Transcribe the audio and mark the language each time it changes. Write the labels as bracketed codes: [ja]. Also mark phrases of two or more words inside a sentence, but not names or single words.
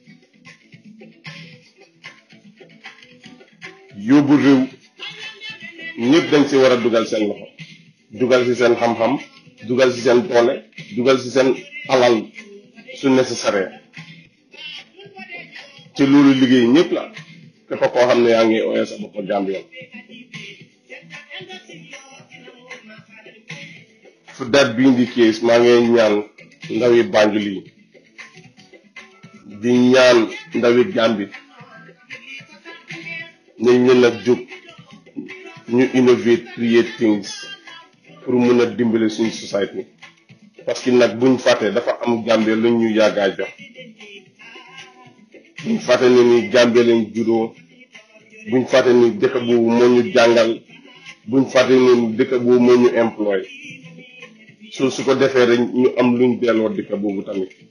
[wo] ñëpp dañ si war a dugal seen loxo dugal si seen xam-xam dugal si seen doole dugal si seen alal su nécessaire ci loolu liggéey ñëpp la képp koo xam ne yaa ngi ooyee sa bopp Gambien fu [en] that being the case [wo] maa ngi ñaan ndawi Banjul yi di ñaan ndawi Gambi nañ leen a jóg ñu [en] innovate create things [wo] pour mun a dimbale suñu society [fr] parce que [wo] nag buñ fàtte dafa am Gambie luñ ñu yàggaa jox buñ fàtte ne ni Gambie lañ juddoo buñ fàtte ni dëkk boobu moo ñu jàngal buñ fàtte ni dëkk boobu moo ñu employé su ko defee rek ñu am luñ delloo dëkk boobu tamit